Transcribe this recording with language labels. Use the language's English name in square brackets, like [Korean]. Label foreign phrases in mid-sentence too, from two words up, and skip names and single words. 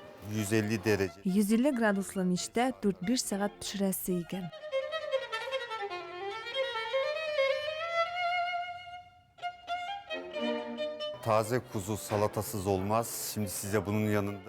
[Turkish] 150 derece. [Tatar] 150 градуслы мичтә 4-5 сәгать пешерәсе икән. [Turkish] Taze kuzu salatasız olmaz. Şimdi size bunun yanında